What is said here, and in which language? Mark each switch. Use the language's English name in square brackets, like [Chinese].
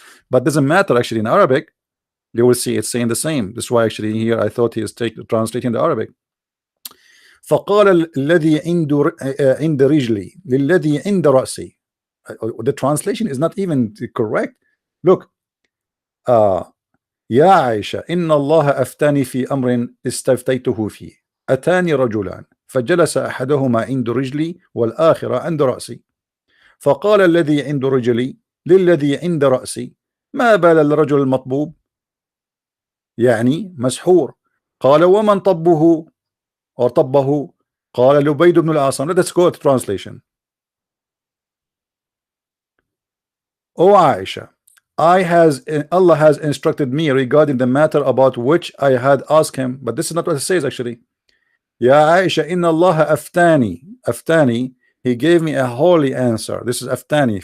[English] But doesn't matter actually in Arabic. You will see it's saying the same. That's why actually here I thought he is translating the Arabic. [Arabic] فقال الذي عند رجلي للذي عند رأسي. [English] The translation is not even correct. Look, [Arabic] يا عائشة إن الله أفتاني في أمر استفتيته فيه أتاني رجلان فجلس أحدهما عند رجلي والآخر عند رأسي فقال الذي عند رجلي للذي عند رأسي ما بال الرجل المطبوب يعني مسحور قال ومن طبه [English] or [Arabic] طبه قال لبيد بن الأعصم. [English] Let's go to translation. O Aisha, Allah has instructed me regarding the matter about which I had asked him, but this is not what it says actually. [Arabic] Ya Aisha, inna Allah aftani, [English] he gave me a holy answer. This is aftani.